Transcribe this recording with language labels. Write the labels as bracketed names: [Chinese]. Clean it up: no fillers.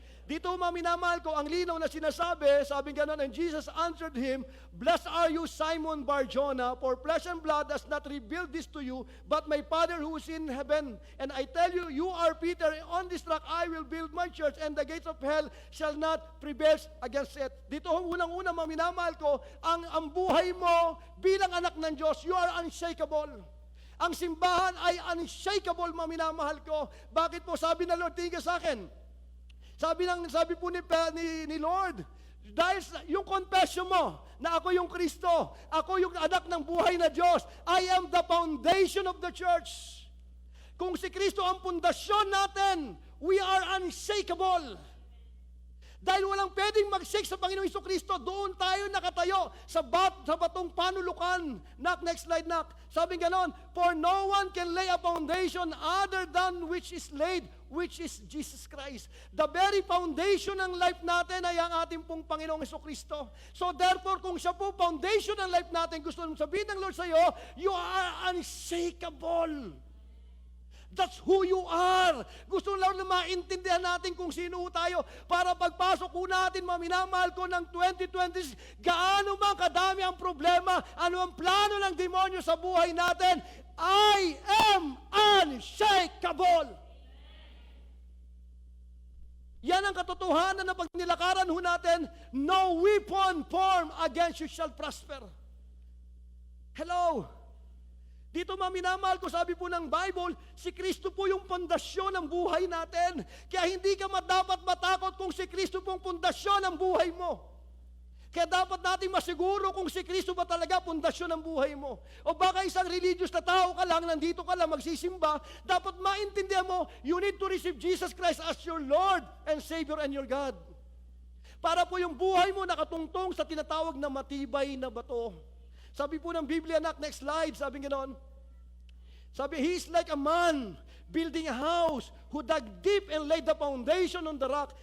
[Filipino] Dito mga minamahal ko, ang linaw na sinasabi, sabi ganon, [English] and Jesus answered him, Blessed are you, Simon Bar-Jonah, for flesh and blood has not revealed this to you, but my Father who is in heaven. And I tell you, you are Peter, and on this rock I will build my church, and the gates of hell shall not prevail against it. [Filipino] Dito unang-una mga minamahal ko, ang buhay mo bilang anak ng Diyos, [English] you are unshakable. [Filipino] Ang simbahan ay unshakable, mga minamahal ko. Bakit po? Sabi na Lord, tingin ka sa akin. Sabi po ni Lord, dahil yung confession mo na ako yung Kristo, ako yung anak ng buhay na Diyos, [English] I am the foundation of the church. [Filipino] Kung si Kristo ang pundasyon natin, [English] we are unshakable. [Filipino] Dahil walang pwedeng mag-shake sa Panginoong Jesucristo, doon tayo nakatayo sa batong panulukan. [English] Next slide, [Filipino] Sabi ganon, [English] for no one can lay a foundation other than which is laid, which is Jesus Christ. The very foundation [Filipino] ng life natin ay ang ating pong Panginoong Jesucristo. So therefore, kung siya po foundation ng life natin, gusto nung sabihin ng Lord sa iyo, [English] you are unshakable. That's who you are. [Filipino] Gusto lang na maintindihan natin kung sino tayo para pagpasok ko natin, minamahal ko ng 2020, gaano man kadami ang problema, ano ang plano ng demonyo sa buhay natin, [English] I am unshakable. [Filipino] Yan ang katotohanan na pag nilakaran ho natin, [English] no weapon formed against you shall prosper. [Filipino] Hello? Dito minamahal ko, sabi po ng Bible, si Kristo po yung pundasyon ng buhay natin. Kaya hindi ka dapat matakot kung si Kristo pong pundasyon ng buhay mo. Kaya dapat natin masiguro kung si Kristo ba talaga pundasyon ng buhay mo. O baka isang religious na tao ka lang, nandito ka lang magsisimba, dapat maintindihan mo, [English] you need to receive Jesus Christ as your Lord and Savior and your God. [Filipino] Para po yung buhay mo nakatungtong sa tinatawag na matibay na bato. Sabi po ng Biblia, next slide, sabi ganoon. Sabi, [English] he is like a man building a house who dug deep and laid the foundation on the rock.